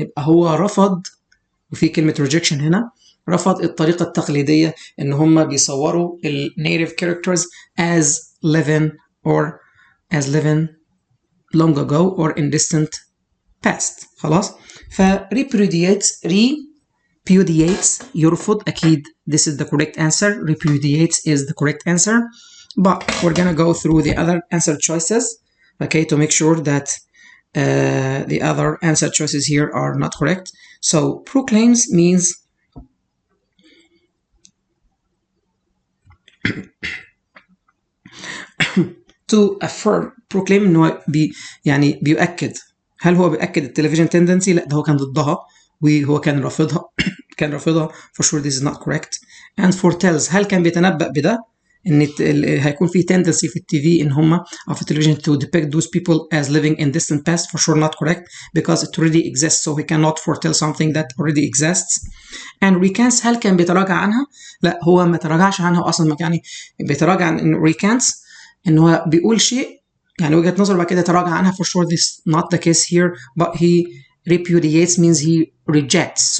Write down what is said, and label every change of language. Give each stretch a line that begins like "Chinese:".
Arabic: يبقى هو رفض، وفي كلمة rejection هنا، رفض الطريقة التقليدية إن هم بيصوروا ال native characters
English: as living long ago or in distant past.
Arabic: خلاص. ف repudiates يرفض أكيد.
English: This is the correct answer. Repudiates is the correct answer. But we're gonna go through the other answer choices, okay, to make sure that the other answer choices here are not correct. So proclaims means to affirm.
Arabic: proclaim إنه يعني بيؤكد. هل هو بيؤكد التلفزيون تندنسي؟ لا، ده هو كان ضدها وهو كان رافضها كان رافضها.
English: For sure this is not correct.
Arabic: And foretells هل كان بيتنبأ بده ان هيكون في tendency في التي في ان هم او في التلفزيون
English: to depict those people as living in distant past. For sure not correct because it already exists, so he cannot foretell something that already exists.
Arabic: And recants هل كان بيتراجع عنها؟ لا، هو ما تراجعش عنها اصلا. يعني بيتراجع عن recants ان هو بيقول شيء يعني وجهة نظره بعد كده يتراجع عنها.
English: For sure this is not the case here, but he repudiates means he rejects.